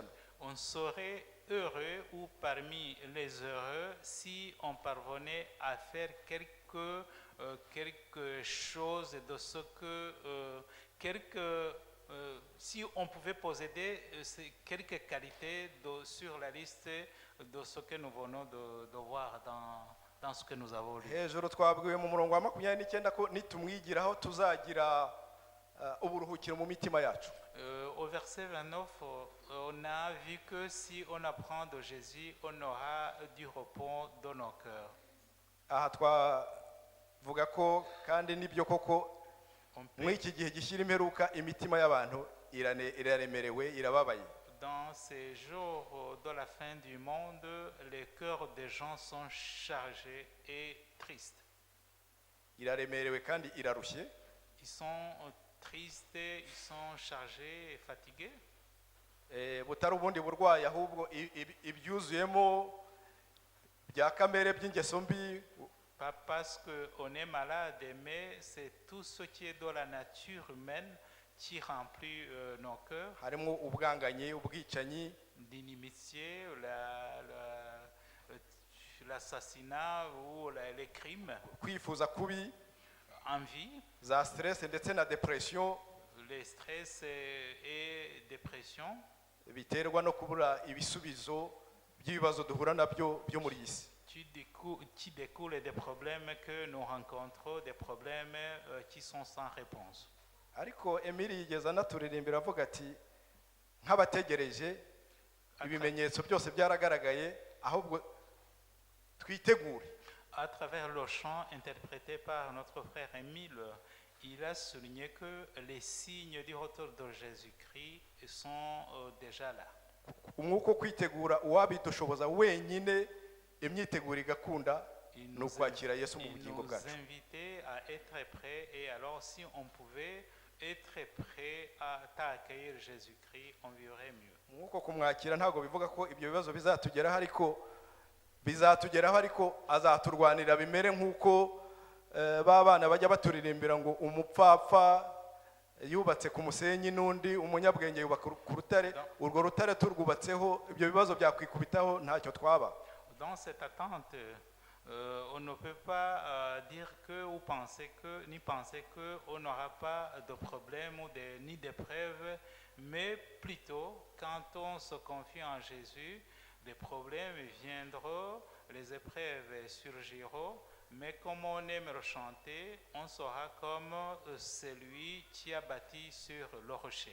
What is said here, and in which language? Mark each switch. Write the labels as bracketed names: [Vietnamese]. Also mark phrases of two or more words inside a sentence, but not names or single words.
[French] On serait heureux ou parmi les heureux si on parvenait à faire quelque chose de ce que si on pouvait posséder quelques qualités sur la liste de ce que nous venons de voir dans ce que nous avons lu. [Kinyarwanda] Hejuru twabwiwe mu murongo wa 29 ko nitumwigiraho tuzagira uburuhukiro mu mitima yacu. [French] Au verset 29, on a vu que si on apprend de Jésus, on aura du repos dans nos cœurs. [Kinyarwanda] aha twavuga ko kandi nibyo koko [French] On [Kinyarwanda] muri [French] peut, [Kinyarwanda] iki gihe gishyira imperuka imitima y'abantu iraremerewe irababaye. [French] dans ces jours de la fin du monde, les cœurs des gens sont chargés et tristes. [Kinyarwanda] Iraremerewe kandi irarushye. [French] Ils sont tristes, ils sont chargés et fatigués. [Kinyarwanda] Butari ubundi burwayi ahubwo ibyuzuyemo bya kamere by'ingeso mbi, [French] Pas parce qu'on est malade, mais c'est tout ce qui est dans la nature humaine qui remplit nos cœurs, [Kinyarwanda] harimo ubwanganyi, ubwicanyi, [French] d'inimitié, l'assassinat ou les crimes, [Kinyarwanda] kwifuza kubi, [French] envie, [Kinyarwanda] za stress ndetse na depression [French] les stress et dépression, [Kinyarwanda] biterwa no kubura ibisubizo by'ibibazo duhura nabyo byo muri iyi si. [French] qui découlent des problèmes que nous rencontrons, des problèmes qui sont sans réponse. [Kinyarwanda] Ariko Emili yigeze anaturirimbira avuga ati nk'abategereje ibimenyetso byose byaragaragaye, ahubwo twitegure. [French] À travers le chant interprété par notre frère Émile, il a souligné que les signes du retour de Jésus-Christ sont déjà là. [Kinyarwanda] Umwuka wo kwitegura uwabidushoboza wenyine, imyiteguro igakunda, [French] Il [Kinyarwanda] ni ukwakira Yesu mu [French] il [Kinyarwanda] bugingo [French] nous [Kinyarwanda] bwacu. [French] invitait à être prêts, et alors si on pouvait être prêt à accueillir Jésus-Christ, on vivrait mieux. [Kinyarwanda] Umwuka wo kumwakira ntabwo bivuga ko ibyo bibazo bizatugeraho, ariko azaturwanira bimere nk'uko ba bana bajya baturirimbira ngo umupfapfa yubatse ku musenyi n'undi umunyabwenge yubaka ku rutare, urwo rutare turwubatseho ibyo bibazo byakwikubitaho ntacyo twaba. [French] Dans cette attente, on ne peut pas dire que ou penser que on n'aura pas de problème ou ni d'épreuves, mais plutôt quand on se confie en Jésus, les problèmes viendront, les épreuves surgiront, mais comme on aime le chanter, on sera comme celui qui a bâti sur le rocher.